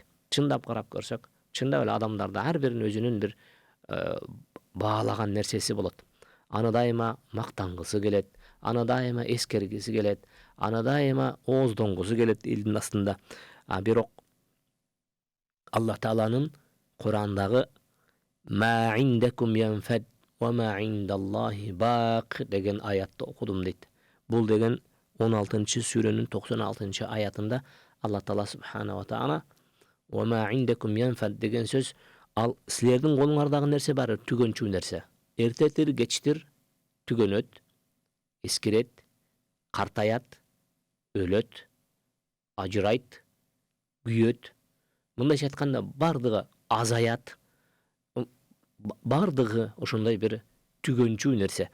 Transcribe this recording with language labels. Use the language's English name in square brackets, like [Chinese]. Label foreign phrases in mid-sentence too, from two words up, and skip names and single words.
[Kyrgyz] Чындап карап көрсөк, чындап эле адамдарда ар биринин өзүнүн бир баалаган нерсеси болот. Аны дайыма мактангысы келет, аны дайыма эскергиси келет, аны дайыма ооздонгусу келет элдин астында. Бирок Аллах Тааланын Курандагы [Arabic] ما عندكم ينفد وما عند الله باق [Kyrgyz] деген аятты окудум дейт. Бул деген 16-чы сүрөнүн 96-чы аятында Аллах Таала [Arabic] سبحانه وتعالى وما عندكم ينفد [Kyrgyz] деген сөз, ал силердин колуңардагы нерсе бары түгөнчү нерсе. Эртетир, кечтир түгөнөт, эскирет, картаят, өлөт, ажырайт, күйөт. Мындайча айтканда бардыгы азаят. Бардыгы ошондой бир түгөнчү нерсе.